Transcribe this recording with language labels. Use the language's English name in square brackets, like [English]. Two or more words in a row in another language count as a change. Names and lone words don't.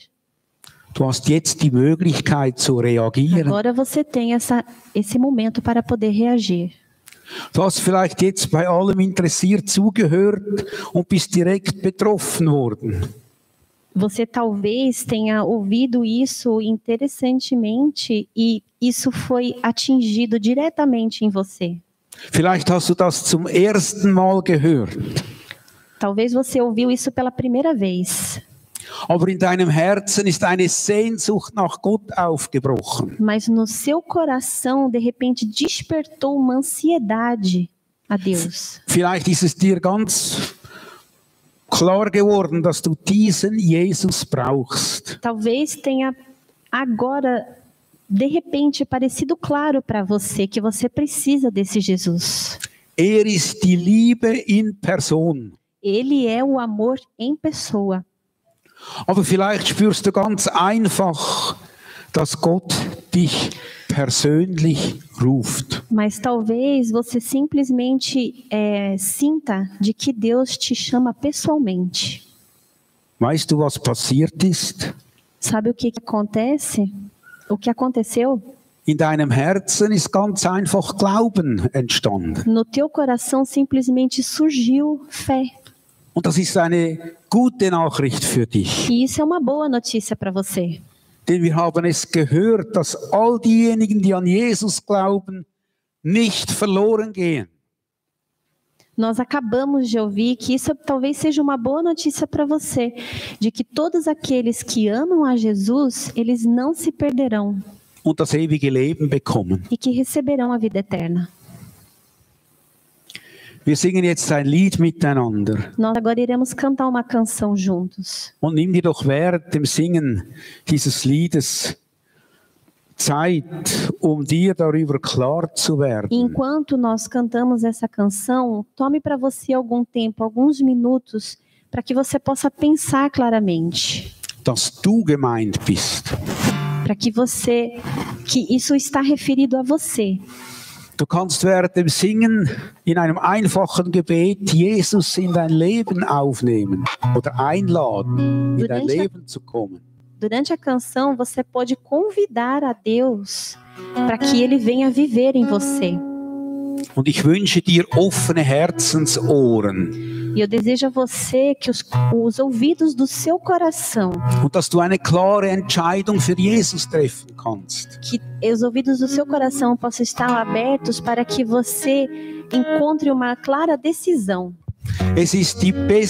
[German] Du hast jetzt die Möglichkeit zu reagieren. [Portuguese] Agora você tem esse momento para poder reagir. [German] Du hast vielleicht jetzt bei allem interessiert zugehört und bist direkt betroffen worden. [Portuguese] Você talvez tenha ouvido isso interessantemente e isso foi atingido diretamente em você. [German] Vielleicht hast du das zum ersten Mal gehört. [Portuguese] Talvez você ouviu isso pela primeira vez. [German] Aber in deinem Herzen ist eine Sehnsucht nach Gott aufgebrochen. [Portuguese] Mas no seu coração, de repente, despertou uma ansiedade a Deus. [German] Vielleicht ist es dir ganz klar geworden, dass du diesen Jesus brauchst. [Portuguese] Talvez tenha agora, de repente, parecido claro para você que você precisa desse Jesus. [German] Ist die Liebe in Person. [Portuguese] Ele é o amor em pessoa. [German] Aber vielleicht spürst du ganz einfach, dass Gott dich persönlich ruft. [Portuguese] Mas talvez você simplesmente sinta de que Deus te chama pessoalmente. [German] Weißt du, was passiert ist? [Portuguese] Sabe o que acontece? O que aconteceu? [German] In deinem Herzen ist ganz einfach Glauben entstanden. [Portuguese] No teu coração simplesmente surgiu fé. [German] Und das ist eine gute Nachricht für dich. [Portuguese] E isso é uma boa notícia para você. [German] Denn wir haben es gehört, dass all diejenigen, die an Jesus glauben, nicht verloren gehen. [Portuguese] Nós acabamos de ouvir que isso talvez seja uma boa notícia para você, de que todos aqueles que amam a Jesus, eles não se perderão. [German] Und das ewige Leben bekommen. [Portuguese] E que receberão a vida eterna. [German] Wir singen jetzt ein Lied miteinander. [Portuguese] Nós agora iremos cantar uma canção juntos. [German] Und nimm dir doch während dem Singen dieses Liedes Zeit, dir darüber klar zu werden. [Portuguese] Enquanto nós cantamos essa canção, tome para você algum tempo, alguns minutos, para que você possa pensar claramente. [German] Dass du gemeint bist. [Portuguese] Para que isso está referido a você. [German] Du kannst während dem Singen in einem einfachen Gebet Jesus in dein Leben aufnehmen oder einladen, in dein Leben zu kommen. [Portuguese] Durante a canção, você pode convidar a Deus para que Ele venha viver em você. [German] Und ich wünsche dir offene Herzensohren. [Portuguese] E eu desejo a você que os ouvidos do seu coração. [German] Und dass du eine klare Entscheidung für Jesus treffen kannst. [Portuguese] Que os ouvidos do seu coração possam estar abertos para que você encontre uma clara decisão. [German] Es ist die beste